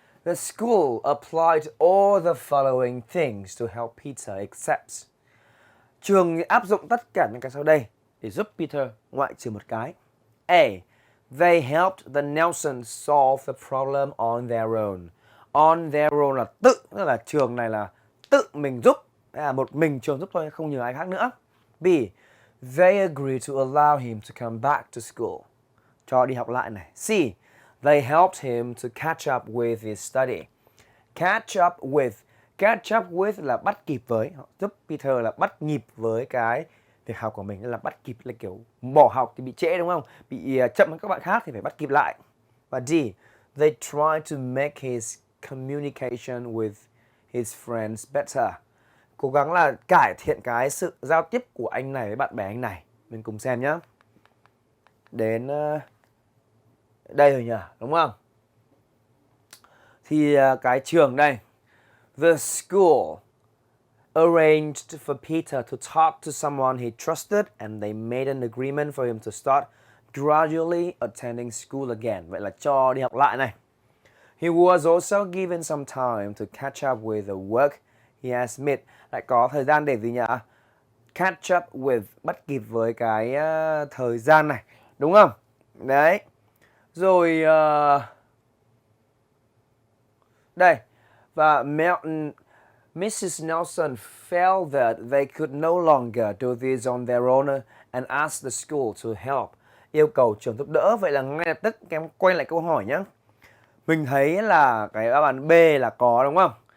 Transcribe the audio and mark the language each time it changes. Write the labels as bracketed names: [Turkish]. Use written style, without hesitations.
[English] The school applied all the following things to help Peter accept. [Vietnamese] Trường áp dụng tất cả những cái sau đây để giúp Peter, ngoại trừ một cái. [English] A. They helped the Nelsons solve the problem on their own. [Vietnamese] On their own là tự, tức là trường này là tự mình giúp, một mình trường giúp thôi, không nhờ ai khác nữa. [English] B. They agreed to allow him to come back to school. [Vietnamese] Cho đi học lại này. [English] C. They helped him to catch up with his study. [Vietnamese] Catch up with là bắt kịp với, họ giúp Peter là bắt nhịp với cái việc học của mình, là bắt kịp là kiểu bỏ học thì bị trễ đúng không? Bị chậm hơn các bạn khác thì phải bắt kịp lại. Và D. [English] They tried to make his communication with his friends better. [Vietnamese] Cố gắng là cải thiện cái sự giao tiếp của anh này với bạn bè anh này. Mình cùng xem nhé. Đến đây rồi nhỉ, đúng không? Thì cái trường đây. [English] The school arranged for Peter to talk to someone he trusted and they made an agreement for him to start gradually attending school again. [Vietnamese] Vậy là cho đi học lại này. [English] He was also given some time to catch up with the work he has made. [Vietnamese] Lại có thời gian để gì nhỉ? Catch up with, bắt kịp với cái thời gian này, đúng không? Đấy. Rồi đây. Và Mrs. [English] Nelson felt that they could no longer do this on their own and asked the school to help. [Vietnamese] Yêu cầu trường giúp đỡ. Vậy là ngay lập tức em quay lại câu hỏi nhé. Mình thấy là cái đáp án B là có đúng không?